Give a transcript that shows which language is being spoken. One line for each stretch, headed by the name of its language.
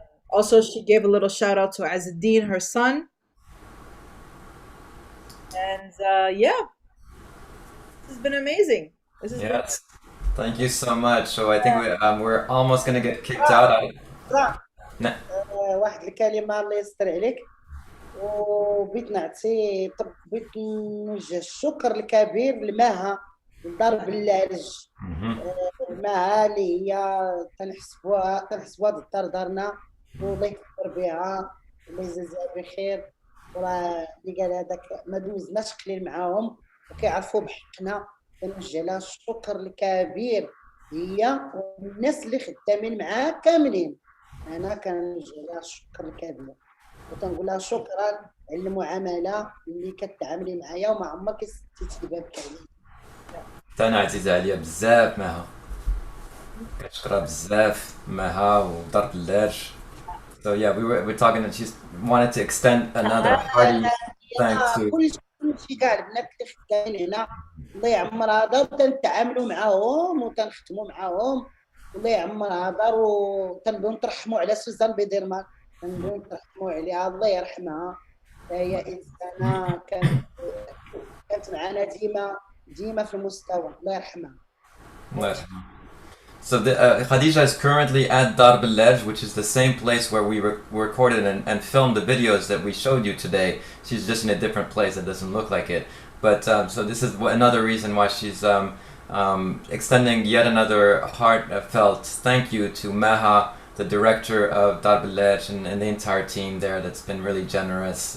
English: Also, she gave a little shout out to Azzuddin, her son. And yeah, this has been amazing. This has been Yes. Thank you so much. So I think we're almost gonna get kicked out. Nah.
Arabic: واحد الكلمة الله يستر عليك. وبغيت نعطي بغيت نوجه الشكر الكبير لمها لدار بلالج. مها اللي هي تنحسبوها هاد الدار دارنا، والله يكبر بها، الله يجازيها بخير. وراه اللي قال هذاك ما دوزناش قليل معاهم وكيعرفوا بحقنا. كنوجه لها الشكر الكبير هي والناس اللي خدامين معاها كاملين. انا كنوجه لها الشكر الكبير وتنقول لها شكرا على المعامله اللي كتعاملي معايا وما عمرك سديتي بابك عليا. أنا عزيزة عليا بزاف مها، كنشكرها بزاف مها ودار الدرج.
English: So yeah, we're talking that she wanted to extend another hearty thanks to.
Arabic: كلشي كاع البنات اللي خدامين هنا الله يعمرها دار، وتنتعاملوا معاهم وتنخدموا معاهم. الله يعمرها دار، وتنبغيو نترحموا على سوزان بيدرمان، تنبغيو نترحموا عليها، الله يرحمها. هي انسانه كانت معنا ديما في المستوى، الله يرحمها. الله يرحمها.
English: So Khadija is currently at Dar Belej, which is the same place where we recorded and filmed the videos that we showed you today. She's just in a different place that doesn't look like it. But so this is another reason why she's extending yet another heartfelt thank you to Maha, the director of Dar Belej, and the entire team there that's been really generous.